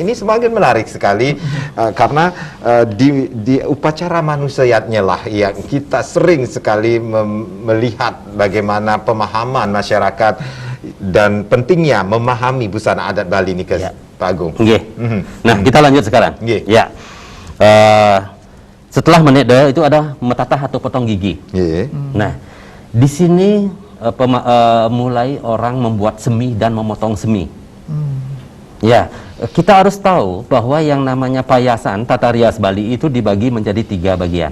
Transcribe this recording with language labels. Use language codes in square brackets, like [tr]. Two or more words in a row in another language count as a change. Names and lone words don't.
[id] Ini semakin menarik sekali karena di upacara manusiatnya lah yang kita sering sekali melihat bagaimana pemahaman masyarakat dan pentingnya memahami busana adat Bali nih, Ya. Pak Agung. Nggih. Nah, kita lanjut sekarang. Nggih. Ya. Setelah menede itu ada metatah atau potong gigi. Nggih. Nah, di sini mulai orang membuat semi dan memotong semi. Ya, kita harus tahu bahwa yang namanya payasan tata rias Bali itu dibagi menjadi 3 bagian.